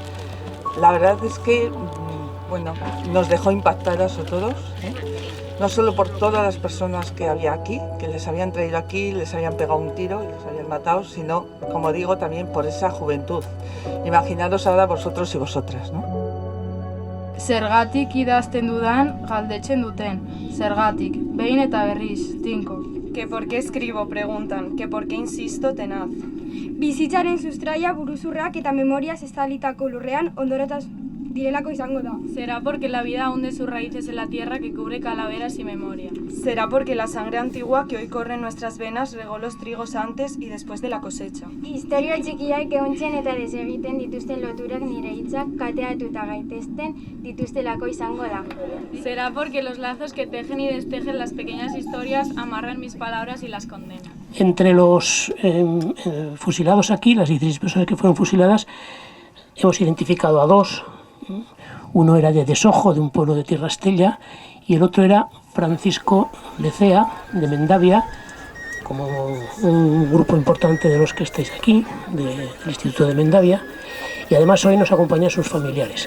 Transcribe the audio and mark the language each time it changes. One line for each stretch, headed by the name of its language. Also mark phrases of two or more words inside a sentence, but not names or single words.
Spanish: La verdad es que, nos dejó impactadas a todos, no solo por todas las personas que había aquí, que les habían traído aquí, les habían pegado un tiro y les habían matado, sino, como digo, también por esa juventud. Imaginaros ahora vosotros y vosotras, ¿no?
Basque: Zergatik idazten dudan galdetzen duten, zergatik, behin eta berriz, tinko.
Spanish: Que por qué escribo, preguntan, que por qué insisto, tenaz.
Basque: Bizitzaren sustraia buruzurrak eta memoriaz estalitako lurrean ondorataz direlako izango da.
Spanish: Será porque la vida hunde sus raíces en la tierra que cubre calaveras y memoria. Será porque la sangre antigua que hoy corre en nuestras venas regó los trigos antes y después de la cosecha.
Basque: Historia txikiak egontzen eta desegiten dituzten loturak nire hitzak kateatuta gaitezten dituztelako izango da.
Spanish: Será porque los lazos que tejen y destejen las pequeñas historias amarran mis palabras y las condenan. Entre los fusilados aquí, las 16 personas que fueron fusiladas, hemos identificado a 2. Uno era de Desojo, de un pueblo de Tierra Estella, y el otro era Francisco Lecea, de Mendavia, como un grupo importante de los que estáis aquí, del Instituto de Mendavia, y además hoy nos acompañan sus familiares.